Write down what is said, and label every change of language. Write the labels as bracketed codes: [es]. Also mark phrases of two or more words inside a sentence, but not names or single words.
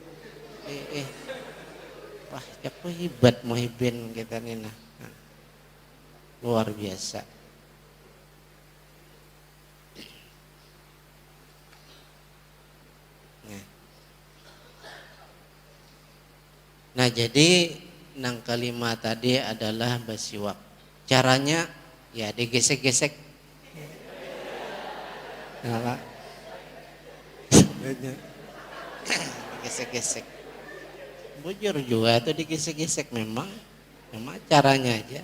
[id] Wah, aku hebat muhibin kita nih nah. Luar biasa. Nah jadi nang kalimat tadi adalah bersiwak. Caranya ya digesek-gesek. Nah, digesek-gesek. [bjn] Bujur juga itu digesek-gesek memang caranya aja.